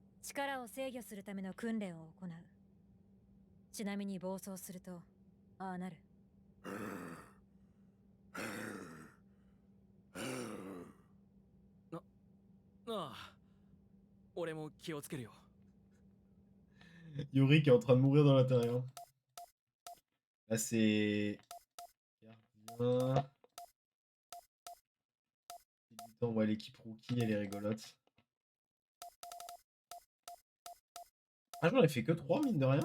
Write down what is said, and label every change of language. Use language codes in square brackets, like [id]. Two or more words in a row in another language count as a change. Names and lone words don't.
[ja] 力を制御するための訓練を行う。ちなみに暴走するとああなる。ああ、俺も気をつけるよ。 [fr] Yuri qui est en train de mourir dans l'intérieur. Là, c'est. Gardien. Débutant, ouais, l'équipe rookie, elle est rigolote. Ah, j'en ai fait que 3, mine de rien.